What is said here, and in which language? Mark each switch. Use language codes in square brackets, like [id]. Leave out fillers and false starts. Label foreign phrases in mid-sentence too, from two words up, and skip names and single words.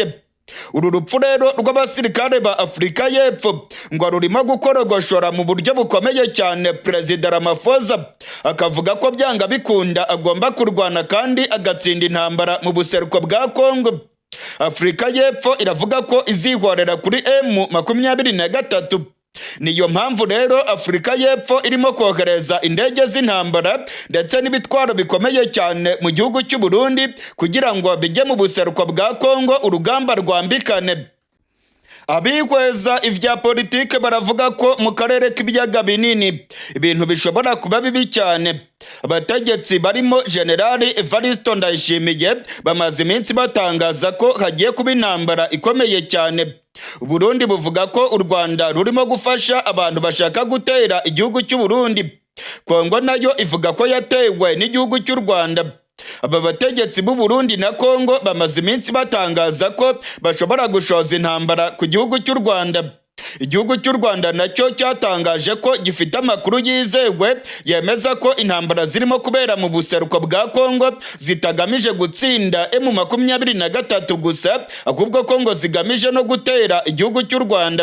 [rw] Uru rupfu rero rw'abasirikare ba Afurika y'Epfo ngo rurimo gukorogoshora mu buryo bukomeye cyane Perezida Ramaphosa, akavuga ko byanga bikunda agomba kurwana kandi agatsinda intambara mu buseruko bwa Congo. Afurika y'Epfo iravuga ko izihorera kuri M23. Niyo mpamvu rero Afurika y'Epfo irimo kohereza indege z'intambara ndetse n'ibitwaro bikomeye cyane mu gihugu cy'u Burundi kugira ngo bijye mu buseruko bwa Congo urugamba rwambikane. Abihweza ivya politike baravuga ko mu karere k'ibiyaga binini ibintu bishobora kuba bibi cyane. Abategetsi barimo Generali Ndayishimiye bamaze iminsi batangaza ko hagiye kuba intambara ikomeye cyane. Burundi buvuga ko u Rwanda rurimo gufasha abantu bashaka gutera igihugu cy'u Burundi. Congo nayo ivuga ko yatewe n'igihugu cy'u Rwanda. Aba bategetsi b'u Burundi na Congo bamaze iminsi batangaza ko bashobora gushoza intambara ku gihugu cy'u Rwanda. Igihugu cy'u Rwanda nacyo cyatangaje ko gifite amakuru yizewe yemeza ko intambara zirimo kubera mu buseruko bwa Congo zitagamije gutsinda M23 gusa, ahubwo Congo zigamije no gutera igihugu cy'u Rwanda.